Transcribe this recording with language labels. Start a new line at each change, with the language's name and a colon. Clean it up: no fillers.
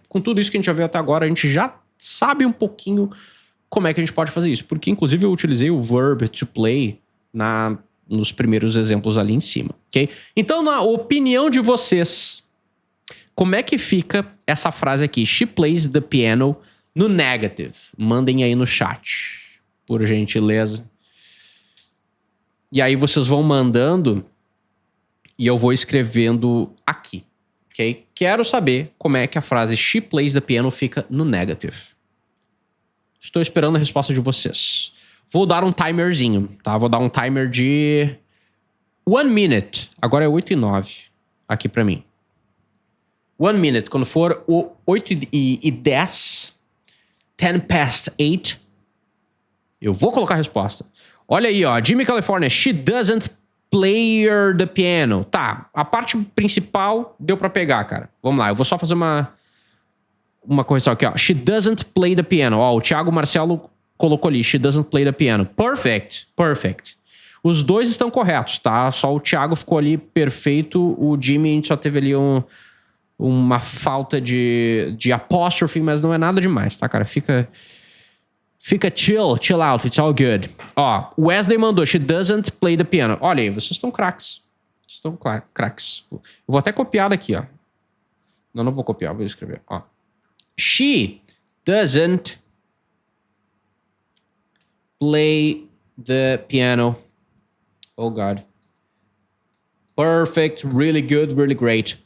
Portuguese: Com tudo isso que a gente já viu até agora, a gente já sabe um pouquinho como é que a gente pode fazer isso. Porque, inclusive, eu utilizei o verb to play nos primeiros exemplos ali em cima, ok? Então, na opinião de vocês, como é que fica essa frase aqui?
English: She plays the piano
Portuguese: no negative. Mandem aí no chat, por gentileza. E aí vocês vão mandando e eu vou escrevendo aqui, ok? Quero saber como é que a frase
English: she plays the piano
Portuguese: fica no negative. Estou esperando a resposta de vocês. Vou dar um timerzinho, tá? Vou dar um timer de 1 minute. Agora é 8:09 aqui pra mim. 1 minute. Quando for o 8:10,
English: 10 past 8,
Portuguese: eu vou colocar a resposta. Olha aí, ó. Jimmy California.
English: She doesn't play the piano.
Portuguese: Tá, a parte principal deu pra pegar, cara. Vamos lá, eu vou só fazer uma correção aqui, ó.
English: She doesn't play the piano.
Portuguese: Ó, o Thiago Marcelo colocou ali.
English: She doesn't play the piano. Perfect. Perfect.
Portuguese: Os dois estão corretos, tá? Só o Thiago ficou ali perfeito. O Jimmy, a gente só teve ali uma falta de apóstrofe, mas não é nada demais, tá, cara? Fica
English: chill out, it's all good.
Portuguese: Ó, Wesley mandou,
English: she doesn't play the piano.
Portuguese: Olha aí, vocês estão craques. Estão craques. Eu vou até copiar daqui, ó. Não vou copiar, vou escrever, ó.
English: She doesn't play the piano. Oh, God. Perfect, really good, really great.